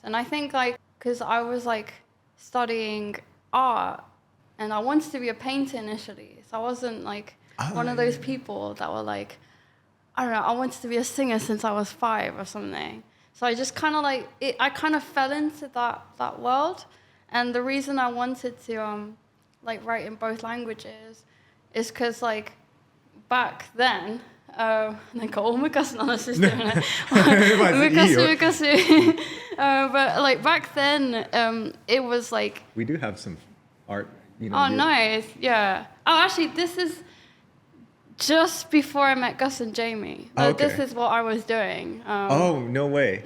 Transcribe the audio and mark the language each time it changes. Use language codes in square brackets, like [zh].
[en] And I think like because I was like studying art and I wanted to be a painter initially, so I wasn't like one of those people that were like, I don't know, I wanted to be a singer since I was 5 or something. So I just kind of like, I kind of fell into that world. And the reason I wanted to like write in both languages is because like back then, [ja] なんか大昔の話してるね。まずいいよ。昔。 [en] But like back then, it was like. We do have some art. You know, Oh, nice. Yeah. Oh, actually, this is just before I met Gus and Jamie. Okay. This is what I was doing. Oh, no way.